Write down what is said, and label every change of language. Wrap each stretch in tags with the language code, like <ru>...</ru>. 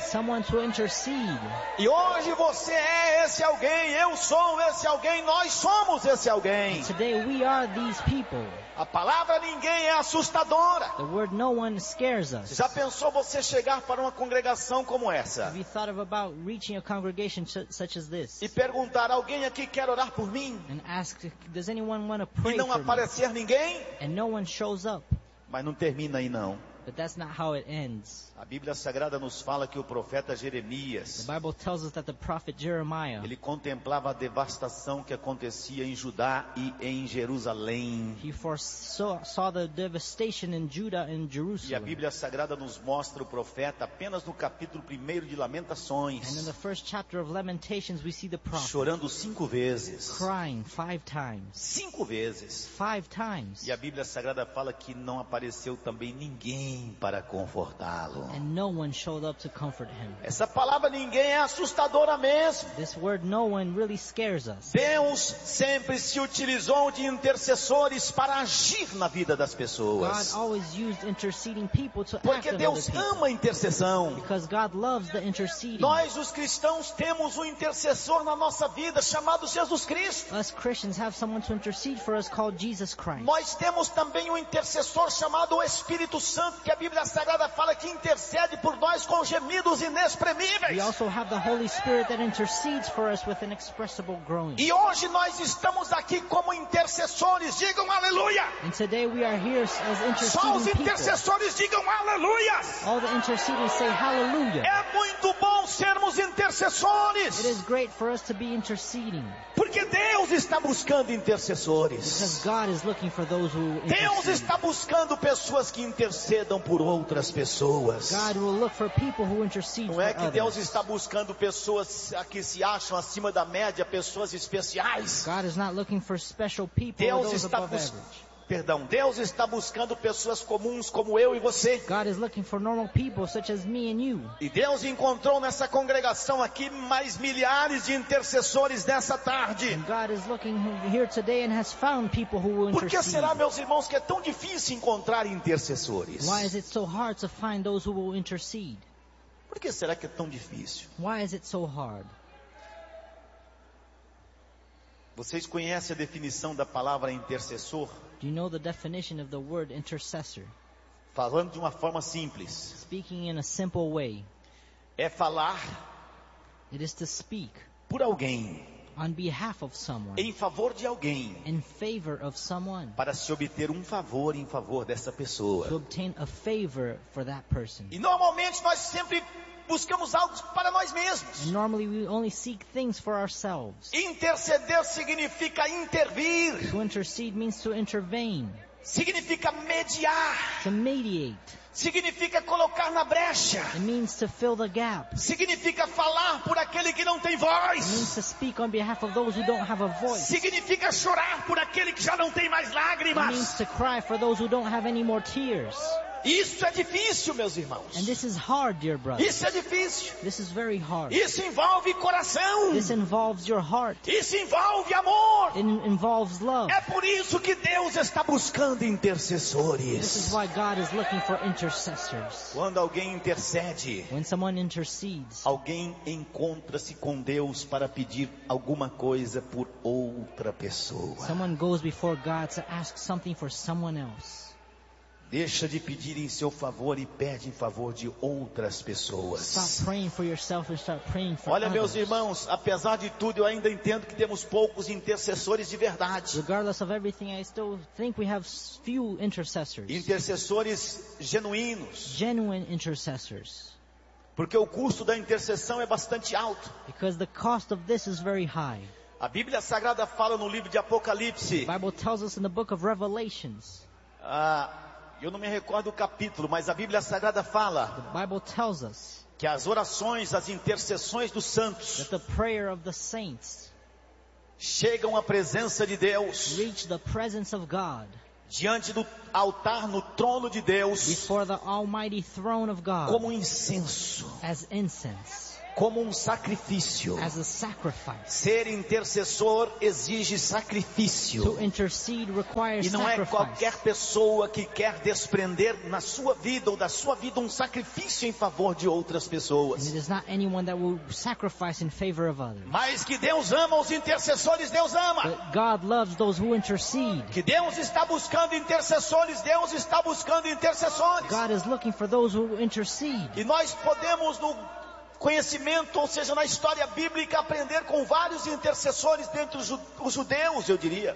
<en>Someone to intercede.</en> <pt>E hoje você é esse alguém. Eu sou esse alguém. Nós somos esse alguém.</pt> <en>And today we are these people.</en> <pt>A palavra ninguém é assustadora.</pt> <en>The word no one scares us.</en> <pt>Já pensou você chegar para uma congregação como essa?</pt> <en>Have you thought of about reaching a congregation such as this?</en> <pt>E perguntar, alguém aqui quer orar por mim?</pt> <en>And ask, does anyone want to pray for me?</en> <pt>E não aparecer ninguém?</pt> <en>And no one shows up.</en> <pt>Mas não termina aí não.</pt> <en>But that's not how it ends.</en> <pt>A Bíblia Sagrada nos fala que o profeta Jeremias,</pt> <en>the Bible tells us that the prophet Jeremiah,</en> <pt>ele contemplava a devastação que acontecia em Judá e em Jerusalém.</pt> <en>He foresaw the devastation in Judah and Jerusalem.</en> <pt>E a Bíblia Sagrada nos mostra o profeta apenas no capítulo 1 de Lamentações.</pt> <en>And in the first chapter of Lamentations we see the prophet</en> <pt>chorando 5 vezes.</pt> <en>Crying 5 times.</en> <pt>5 vezes.</pt> <en>5 times.</en> <pt>E a Bíblia Sagrada fala que não apareceu também ninguém para confortá-lo.</pt> <en>And no one showed up to comfort him.</en> <pt>Essa palavra ninguém é assustadora mesmo.</pt> <en>This word no one really scares us.</en> <pt>Deus sempre se utilizou de intercessores para agir na vida das pessoas.</pt> <en>God always used interceding people to act.</en> <pt>Porque Deus ama a intercessão.</pt> <en>Because God loves the interceding.</en> <pt>Nós os cristãos temos um intercessor na nossa vida chamado Jesus Cristo.</pt> <en>Us Christians have someone to intercede for us called Jesus Christ.</en> <pt>Nós temos também um intercessor chamado Espírito Santo. Que a Bíblia Sagrada fala que intercede por nós com gemidos inexprimíveis.</pt> <en>We also have the Holy Spirit that intercedes for us with inexpressible groaning.</en> <pt>E hoje nós estamos aqui como intercessores. Digam aleluia.</pt> <en>And today we are here as interceding people.</en> <pt>Só os intercessores</pt> <en>people.</en> <pt>Digam aleluia.</pt> <en>All the intercedors say hallelujah.</en> <pt>É muito bom sermos intercessores.</pt> <en>It is great for us to be interceding.</en> <pt>Porque Deus está buscando intercessores.</pt> <en>Because God is looking for those who intercede.</en> <pt>Deus está buscando pessoas que intercedam por outras pessoas.</pt> <en>God will look for people who intercede.</en> <pt>Não é que Deus está buscando pessoas que se acham acima da média, pessoas especiais.</pt> <en>God is not looking for special people.</en> <pt>Deus está Perdão, Deus está buscando pessoas comuns como eu e você.</pt> <en>God is looking for normal people such as me and you.</en> <pt>E Deus encontrou nessa congregação aqui mais milhares de intercessores nessa tarde.</pt> <en>And God is looking here today and has found people who will intercede.</en> <pt>Por que será, meus irmãos, que é tão difícil encontrar intercessores?</pt> <en>Why is it so hard to find those who will intercede?</en> <pt>Por que será que é tão difícil?</pt> <en>Why is it so hard?</en> <pt>Vocês conhecem a definição da palavra intercessor?</pt> <en>Do you know the definition of the word intercessor?</en> <pt>Falando de uma forma simples.</pt> <en>Speaking in a simple way.</en> <pt>É falar.</pt> <en>It is to speak.</en> <pt>Por alguém.</pt> <en>On behalf of someone.</en> <pt>Em favor de alguém.</pt> <en>In favor of someone.</en> <pt>Para se obter um favor em favor dessa pessoa.</pt> <en>To obtain a favor for that person.</en> <pt>E normalmente nós sempre buscamos algo para nós mesmos.</pt> <en>And normally we only seek things for ourselves.</en> <pt>Interceder significa intervir.</pt> <en>To intercede means to intervene.</en> <pt>Significa mediar.</pt> <en>To mediate.</en> <pt>Significa colocar na brecha.</pt> <en>It means to fill the gap.</en> <pt>Significa falar por aquele que não tem voz.</pt> <en>It means to speak on behalf of those who don't have a voice.</en> <pt>Significa chorar por aquele que já não tem mais lágrimas.</pt> <en>It means to cry for those who don't have any more tears.</en> <pt>Isso é difícil, meus irmãos.</pt> <en>And this is hard, dear brothers.</en> <pt>Isso é difícil.</pt> <en>This is very hard.</en> <pt>Isso envolve coração.</pt> <en>This involves your heart.</en> <pt>Isso envolve amor.</pt> <en>It involves love.</en> <pt>É por isso que Deus está buscando intercessores.</pt> <en>This is why God is looking for intercessors.</en> <pt>Quando alguém intercede,</pt> <en>when someone intercedes,</en> <pt>alguém encontra-se com Deus para pedir alguma coisa por outra pessoa.</pt> <en>Someone goes before God to ask something for someone else.</en> <pt>Deixa de pedir em seu favor e pede em favor de outras pessoas.</pt> <en>Stop praying for yourself and start praying for</en> <pt>Olha,</pt> <en>others.</en> <pt>Meus irmãos, apesar de tudo, eu ainda entendo que temos poucos intercessores de verdade.</pt> <en>Regardless of everything, I still think we have few intercessors.</en> <pt>Intercessores genuínos.</pt> <en>Genuine intercessors.</en> <pt>Porque o custo da intercessão é bastante alto.</pt> <en>Because the cost of this is very high.</en> <pt>A Bíblia Sagrada fala no livro de Apocalipse.</pt> <en>The Bible tells us in the book of Revelations.</en> <pt>Eu não me recordo o capítulo, mas a Bíblia Sagrada fala que as orações, as intercessões dos santos</pt> <en>that the prayer of the saints</en> <pt>chegam à presença de Deus,</pt> <en>reach the presence of God,</en> <pt>diante do altar, no trono de Deus,</pt> <en>before the almighty throne of God,</en> <pt>como incenso,</pt> <en>as incense,</en> <pt>como um sacrifício.</pt> <en>As a sacrifice.</en> <pt>Ser intercessor exige sacrifício.</pt> <en>To intercede requires</en> <pt>e não</pt> <en>sacrifice.</en> <pt>É qualquer pessoa que quer desprender na sua vida ou da sua vida um sacrifício em favor de outras pessoas.</pt> <en>And it is not anyone that will sacrifice in favor of others.</en> <pt>Mas que Deus ama os intercessores, Deus ama.</pt> <en>But God loves those who intercede.</en> <pt>Que Deus está buscando intercessores, Deus está buscando intercessores.</pt> <en>God is looking for those who intercede.</en> <pt>E nós podemos no conhecimento, ou seja, na história bíblica, aprender com vários intercessores dentre os judeus, eu diria.</pt>